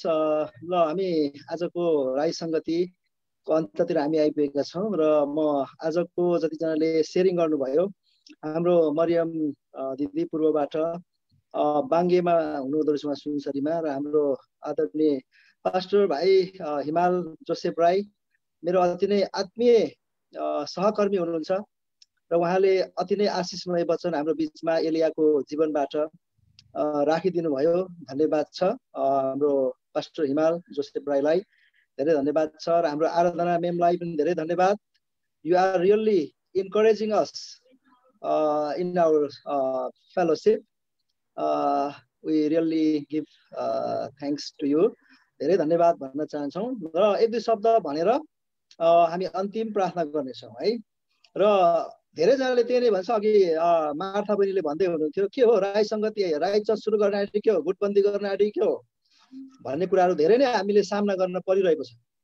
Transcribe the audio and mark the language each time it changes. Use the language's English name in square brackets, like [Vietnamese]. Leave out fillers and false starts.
[Nepali] ल हामी आजको राई सङ्गतिको अन्त्यतिर हामी आइपुगेका छौँ र म आजको जतिजनाले सेयरिङ गर्नुभयो, हाम्रो मरियम दिदी पूर्वबाट बाङ्गेमा हुनुहुँदो रहेछ उहाँ सुनसरीमा, र हाम्रो आदरणीय पास्टर भाइ हिमाल जोसेफ राई मेरो अति नै आत्मीय सहकर्मी हुनुहुन्छ र उहाँले अति नै आशिषमय वचन हाम्रो बिचमा एलियाको जीवनबाट राखिदिनु भयो। धन्यवाद छ हाम्रो पास्टर हिमाल जोसेफ राईलाई, धेरै धन्यवाद छ। र हाम्रो आराधना मेमलाई पनि धेरै धन्यवाद। [English] You are really encouraging us in our fellowship. We really give thanks to you. [Nepali] धेरै धन्यवाद भन्न चाहन्छौँ र एक दुई शब्द भनेर हामी अन्तिम प्रार्थना गर्नेछौँ है। र धेरैजनाले त्यही नै भन्छ, अघि मार्था बहिनीले भन्दै हुनुहुन्थ्यो के हो राई सङ्गति, राई चर्च सुरु गर्न आँटेको के हो, गुटबन्दी गर्न आँटेको के हो भन्ने कुराहरू धेरै नै हामीले सामना गर्न परिरहेको छ।